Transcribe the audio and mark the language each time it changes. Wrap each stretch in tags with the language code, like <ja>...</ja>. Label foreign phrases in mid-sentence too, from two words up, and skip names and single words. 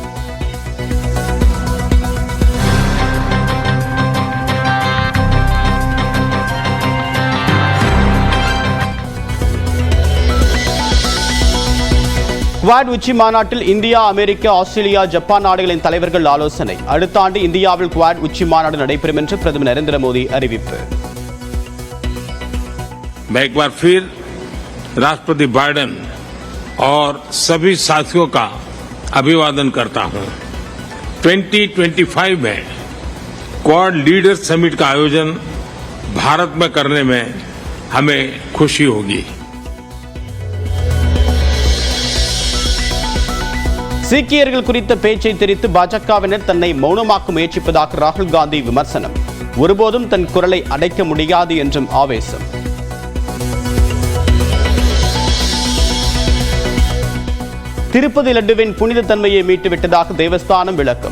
<ta>குவாட் உச்சி மாநாட்டில் இந்தியா, அமெரிக்கா, ஆஸ்திரேலியா, ஜப்பான் நாடுகளின் தலைவர்கள் ஆலோசனை. அடுத்த ஆண்டு இந்தியாவில் குவாட் உச்சி மாநாடு நடைபெறும் என்று பிரதமர் நரேந்திர மோடி அறிவிப்பு.</ta> <hi>मैं एक बार फिर राष्ट्रपति बाइडेन और सभी साथियों का अभिवादन करता हूं. 2025 में क्वाड लीडर्स समिट का आयोजन भारत में करने में हमें खुशी होगी.</hi> <ta>சீக்கியர்கள் குறித்த பேச்சை திரித்து பாஜகவினர் தன்னை மௌனமாக்க முயற்சிப்பதாக ராகுல் காந்தி விமர்சனம். ஒருபோதும் தன் குரலை அடைக்க முடியாது என்றும் ஆவேசம். திருப்பதி லட்டுவின் புனித தன்மையை மீட்டுவிட்டதாக தேவஸ்தானம் விளக்கம்.</ta>